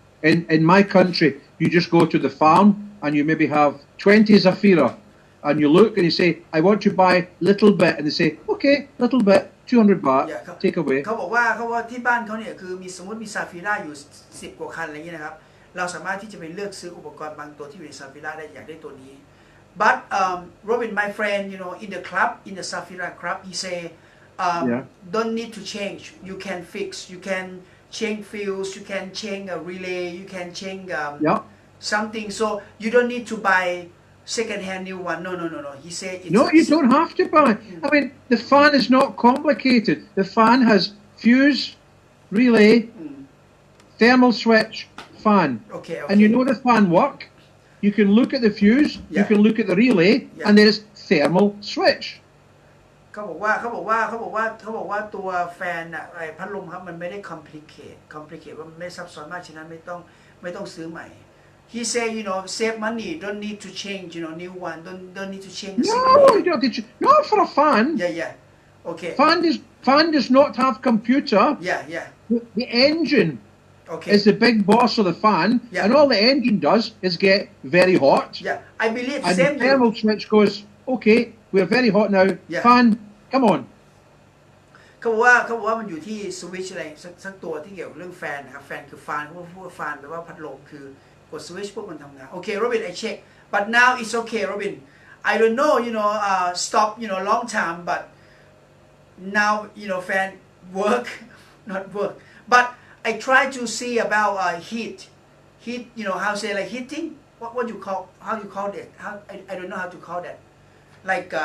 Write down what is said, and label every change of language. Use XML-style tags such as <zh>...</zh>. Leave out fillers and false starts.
<en>In my country, you just go to the farm and you maybe have 20 Zafira, and you look and you say, I want to buy little bit, and they say, okay, little bit, 200 baht, Yeah, ครับ take away.</en> <th>เขาบอกว่าที่บ้านเขาเนี่ยคือมีสมมติมีซาฟิร่าอยู่10 กว่าคันอะไรอย่างเงี้ยนะครับเราสามารถที่จะไปเลือกซื้ออุปกรณ์บางตัวที่อยู่ในซาฟิร่าได้อยากได้ตัวนี้</th> <en>but Robin my friend in the club in the Safira club he say Yeah. don't need to change you can fix you can change fuse you can change a relay you can change Yeah. something so you don't need to buy second hand new one no he said it's No, you don't have to buy. I mean, the fan is not complicated. The fan has fuse, relay, thermal switch, fan. okay And you know the fan work. You can look at the fuse, you Yeah. can look at the relay, Yeah. and there's thermal switch.</en> <th>เขาบอกว่าตัวแฟนอะไอพัดลมครับมันไม่ได้ complicate ว่ามันไม่ซับซ้อนมากฉะนั้นไม่ต้องซื้อใหม่</th> <en>he say save money don't need to change new one don't need to change the No, signal you don't have to. Not for a fan. yeah okay Fan does not have computer. yeah The engine okay is the big boss of the fan, Yeah. and all the engine does is get very hot. yeah I believe And same the thermal switch goes, okay, we're very hot now. Yeah. Fan, come on.</en> <th>เขาบอกว่ามันอยู่ที่สวิตช์อะไรสักตัวที่เกี่ยวกับเรื่องแฟนนะครับแฟนคือฟานพวกฟานแปลว่าพัดลมคือกดสวิตช์พวกมันทำงานโอเคโรบิน</th> <en>I check but now it's okay Robin I don't know stop long time but now fan work not work but I try to see about heat how say like heating what you call how you call it how I don't know how to call that like</en>